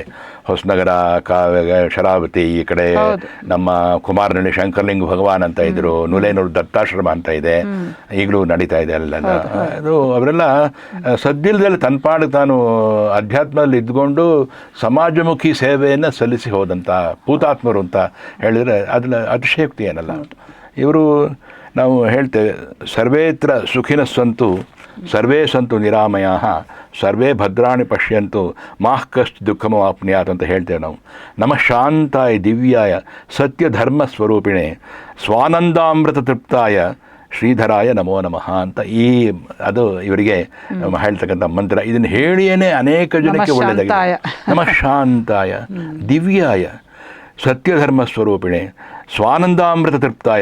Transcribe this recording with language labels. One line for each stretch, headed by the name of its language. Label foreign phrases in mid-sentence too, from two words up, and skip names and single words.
Kannada: ಹೊಸನಗರ, ಶರಾವತಿ, ಈ ಕಡೆ ನಮ್ಮ ಕುಮಾರನಹಳ್ಳಿ ಶಂಕರಲಿಂಗ ಭಗವಾನ್ ಅಂತ ಇದ್ರು, ನುಲೇನೂರು ದತ್ತಾಶ್ರಮ ಅಂತ ಇದೆ, ಈಗಲೂ ನಡೀತಾ ಇದೆ ಅಲ್ಲ. ಅದು ಅವರೆಲ್ಲ ಸದ್ದಿಲ್ಲದಲ್ಲಿ ತನ್ಪಾಡು ತಾನು ಅಧ್ಯಾತ್ಮದಲ್ಲಿ ಇದ್ಕೊಂಡು ಸಮಾಜಮುಖಿ ಸೇವೆಯನ್ನು ಸಲ್ಲಿಸಿ ಹೋದಂಥ ಪೂತಾತ್ಮರು ಅಂತ ಹೇಳಿದರೆ ಅದನ್ನ ಅತಿಶಯೋಕ್ತಿ ಏನಲ್ಲ. ಇವರು ನಾವು ಹೇಳ್ತೇವೆ,
Sanskrit: ಸರ್ವೇತ್ರ ಸುಖಿನ ಸಂತು ಸರ್ವೇ ಸಂತು ನಿರಾಮಯ ಸರ್ವೇ ಭದ್ರಾಣಿ ಪಶ್ಯಂತು ಮಾಃ ಕಶ್ಚಿತ್ ದುಃಖಮವಾಪ್ನುಯಾತ್
Kannada: ಅಂತ ಹೇಳ್ತೇವೆ ನಾವು.
Sanskrit: ನಮಃ ಶಾಂತಾಯ ದಿವ್ಯಾಯ ಸತ್ಯ ಧರ್ಮ ಸ್ವರೂಪಿಣೆ ಸ್ವಾನಂದಾಮೃತ ತೃಪ್ತಾಯ ಶ್ರೀಧರಾಯ ನಮೋ ನಮಃ
Kannada: ಅಂತ ಅದು ಇವರಿಗೆ ಹೇಳ್ತಕ್ಕಂಥ ಮಂತ್ರ. ಇದನ್ನು ಹೇಳಿಯೇ ಅನೇಕ ಜನಕ್ಕೆ ಒಳ್ಳೆಯದಾಗಿದೆ.
Sanskrit: ನಮಃ ಶಾಂತಾಯ ದಿವ್ಯಾಯ ಸತ್ಯಧರ್ಮ ಸ್ವರೂಪಿಣೆ ಸ್ವಾನಂದಾಮೃತ ತೃಪ್ತಾಯ.